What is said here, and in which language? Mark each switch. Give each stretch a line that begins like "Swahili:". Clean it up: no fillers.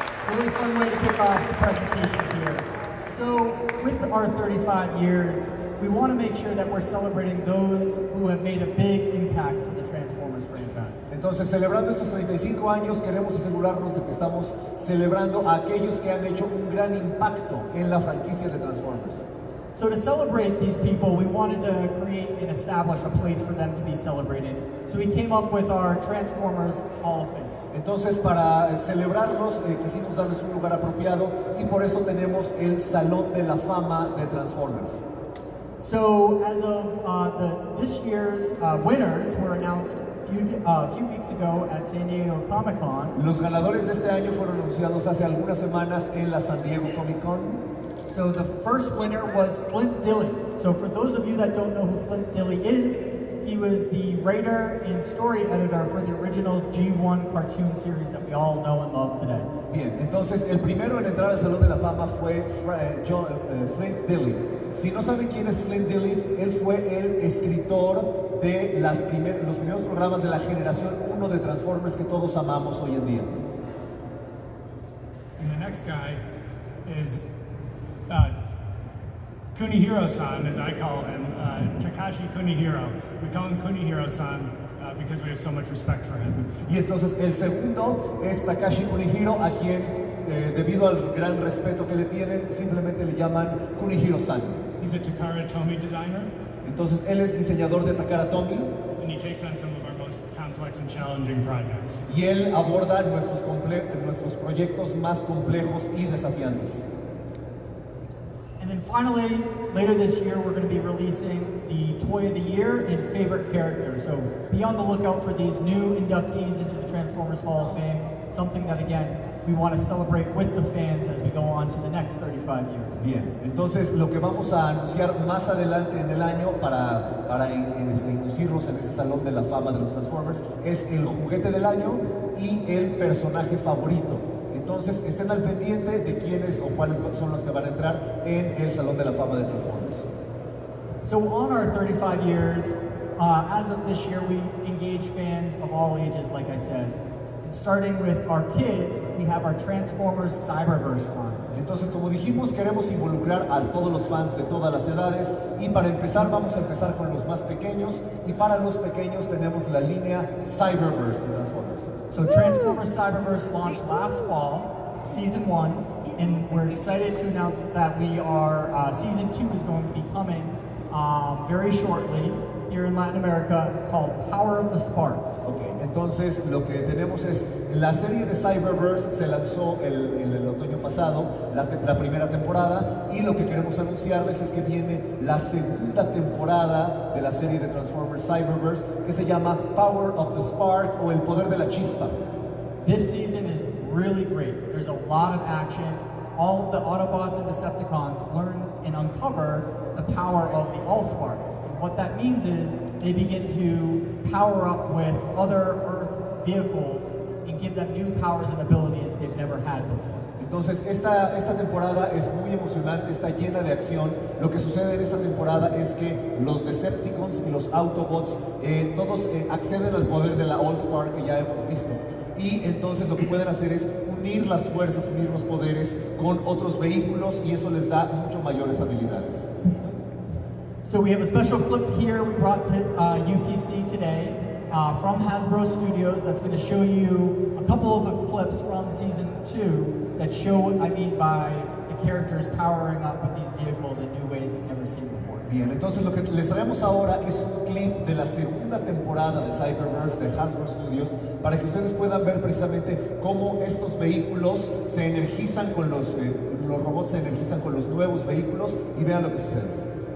English: Really fun way to kick off the presentation here. So, with our 35 years, we want to make sure that we're celebrating those who have made a big impact for the Transformers franchise.
Spanish: Entonces, celebrando estos 35 años, queremos asegurarnos de que estamos celebrando a aquellos que han hecho un gran impacto en la franquicia de Transformers.
English: So to celebrate these people, we wanted to create and establish a place for them to be celebrated. So we came up with our Transformers Hall of Fame.
Spanish: Entonces, para celebrarlos, quisimos darles un lugar apropiado y por eso tenemos el Salón de la Fama de Transformers.
English: So, as of this year's winners were announced a few weeks ago at San Diego Comic-Con.
Spanish: Los ganadores de este año fueron anunciados hace algunas semanas en la San Diego Comic-Con.
English: So the first winner was Flint Dille. So for those of you that don't know who Flint Dille is, he was the writer and story editor for the original G1 cartoon series that we all know and love today.
Spanish: Bien, entonces el primero en entrar al Salón de la Fama fue Flint Dille. Si no saben quién es Flint Dille, él fue el escritor de los primeros programas de la generación 1 de Transformers que todos amamos hoy en día.
English: And the next guy is Kunihiro-san, as I call him, Takashi Kunihiro. We call him Kunihiro-san because we have so much respect for him.
Spanish: Y entonces el segundo es Takashi Kunihiro, a quien, debido al gran respeto que le tienen, simplemente le llaman Kunihiro-san.
English: He's a Takara Tomy designer.
Spanish: Entonces él es diseñador de Takara Tomy.
English: And he takes on some of our most complex and challenging projects.
Spanish: Y él aborda nuestros proyectos más complejos y desafiantes.
English: And And then finally, later this year, we're going to be releasing the Toy of the Year and Favorite Character. So be on the lookout for these new inductees into the Transformers Hall of Fame, something that, again, we want to celebrate with the fans as we go on to the next 35 years.
Spanish: Bien, entonces lo que vamos a anunciar más adelante en el año para inducirlos en este Salón de la Fama de los Transformers es el juguete del año y el personaje favorito. Entonces estén al pendiente de quiénes o cuáles son los que van a entrar en el Salón de la Fama de Transformers.
English: So on our 35 years, as of this year, we engage fans of all ages, like I said. Starting with our kids, we have our Transformers Cyberverse line.
Spanish: Entonces, como dijimos, queremos involucrar a todos los fans de todas las edades y para empezar vamos a empezar con los más pequeños y para los pequeños tenemos la línea Cyberverse de Transformers.
English: So Transformers Cyberverse launched last fall, Season 1, and we're excited to announce that we are, Season 2 is going to be coming very shortly here in Latin America called Power of the Spark.
Spanish: Okay, entonces lo que tenemos es, la serie de Cyberverse se lanzó el otoño pasado, la primera temporada, y lo que queremos anunciarles es que viene la segunda temporada de la serie de Transformers Cyberverse, que se llama Power of the Spark, o el poder de la chispa.
English: This season is really great. There's a lot of action. All of the Autobots and Decepticons learn and uncover the power of the Allspark. And what that means is they begin to power up with other Earth vehicles and give them new powers and abilities they've never had before.
Spanish: Entonces, esta temporada es muy emocionante, está llena de acción. Lo que sucede en esta temporada es que los Decepticons y los Autobots, todos acceden al poder de la Allspark que ya hemos visto. Y entonces lo que pueden hacer es unir las fuerzas, unir los poderes con otros vehículos y eso les da mucho mayores habilidades.
English: So we have a special clip here we brought to UTC today from Hasbro Studios that's going to show you a couple of the clips from Season 2 that show what I mean by the characters powering up with these vehicles in new ways we've never seen before.
Spanish: Bien, entonces lo que les traemos ahora es un clip de la segunda temporada de Cyberverse de Hasbro Studios para que ustedes puedan ver precisamente cómo estos vehículos se energizan con los robots se energizan con los nuevos vehículos y vean lo que sucede.